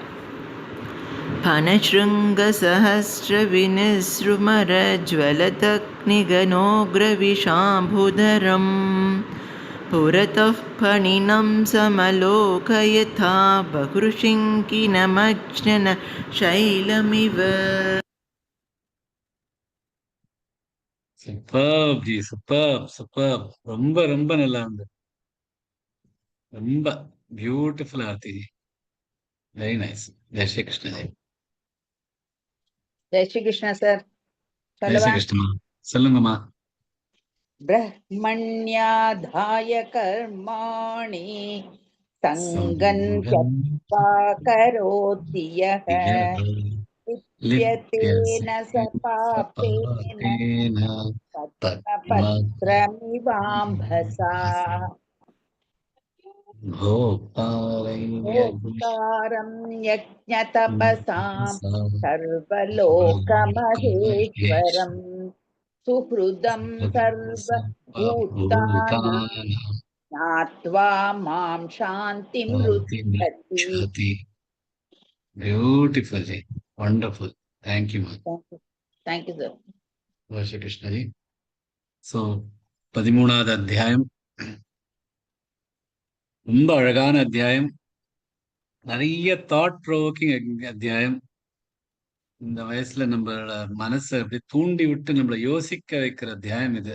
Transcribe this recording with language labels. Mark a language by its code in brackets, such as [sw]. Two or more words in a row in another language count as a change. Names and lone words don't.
[sa] फनशृङ्गसहस्रविनिसृमरज्वलदग्निगनोग्रविशाम्भुधरं पुरतः फणिनं समलोकयथा बभृशिङ्किनमज्ञन शैलमिव. [ta] சூப்பர் ஜி, [en] super super. [ta] ரொம்ப ரொம்ப நல்லா இருந்தது. ரொம்ப பியூட்டிஃபுல் ஆர்த்தி ஜி. [en] very nice. [hi] जय श्री कृष्ण जय. जय श्री कृष्णा सर. जय श्री कृष्णमा. [ta] சொல்லுங்கம்மா. [sa] ब्रह्मण्याधाय कर्माणि सङ्गं त्यक्त्वा करोति यः लिप्यते न स पापेन पद्मपत्रमिवाम्भसा भोक्तारं यज्ञतपसां सर्वलोकमहेश्वरम् सुहृदं सर्वभूतानां ज्ञात्वा मां शान्तिं रुद्धति. [en] Beautiful ji. Wonderful. Thank you, ma. Thank you, sir. [hi] जय श्री कृष्ण जी. [ta] So, 13வது அத்தியாயம் ரொம்ப அழகான அத்தியாயம். நிறைய [en] thought provoking [ta] அத்தியாயம். இந்த வயசுல நம்மளோட மனசை அப்படியே தூண்டி விட்டு நம்மளை யோசிக்க வைக்கிற அத்தியாயம் இது.